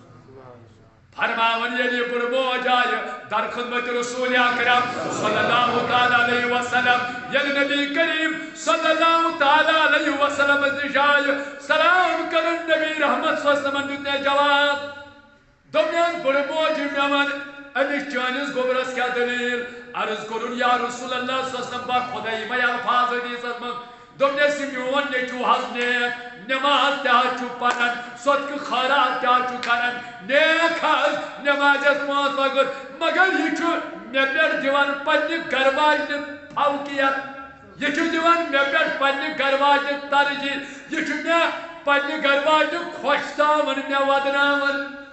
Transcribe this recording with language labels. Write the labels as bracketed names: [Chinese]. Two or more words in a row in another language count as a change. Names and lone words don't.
[Kashmiri] فرماون ییٚلہِ بُڑٕ موج آیہِ در خدمت رسول اکرم [Arabic] صلی اللہ تعالی علیہ وسلم [Kashmiri] ییٚلہِ نبی کریم [Arabic] صلی اللہ تعالی علیہ وسلم [Kashmiri] نِش آیہِ سلام کرن نبی رحمت [Arabic] صلی اللہ علیہ وسلم [Kashmiri] دیُت مےٚ جواب دوٚپنَس بُڑٕ موجہِ مےٚ وَن امس چٲنِس گوبرس کیا دلیل عرض کرن یا [Arabic] رسول اللہ صلی اللہ علیہ وسلم [Kashmiri] با خدا یمے الفاظ حدیثس منٛز دوٚپنَس یہِ میون نیٚچوٗ حظ نیک نماز تہِ حظ چھُ پران صدقہٕ خٲرات تہِ حظ چھُ کران نیک حظ نمازس 5 وقت مگر یہِ چھُ مےٚ پٮ۪ٹھ دِوان پننہِ گرٕ واجنہِ فوقیت یہِ چھُ دِوان مےٚ پٮ۪ٹھ پننہِ گرٕ واجنہِ ترجیح یہِ چھُ مےٚ پننہِ گرٕ واجنہِ خۄش تھاوان مےٚ ودناوان